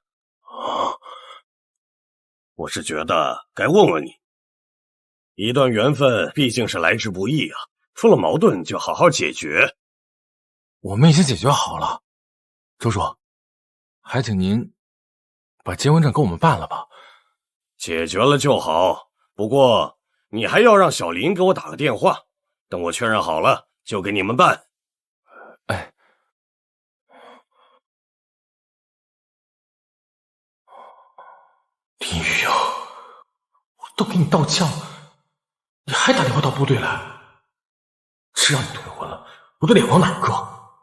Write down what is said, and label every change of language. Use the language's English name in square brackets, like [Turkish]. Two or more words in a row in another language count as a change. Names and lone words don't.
[Chinese] 我是觉得该问问你，一段缘分毕竟是来之不易啊，出了矛盾就好好解决。我们已经解决好了，周叔，还请您把结婚证给我们办了吧。解決了就好，不過你還要讓小林給我打個電話，等我確認好了就給你們辦。哎，林雨瑶，我都給你道歉了，你還打電話到部隊來，只讓你退婚了，我的臉往哪擱？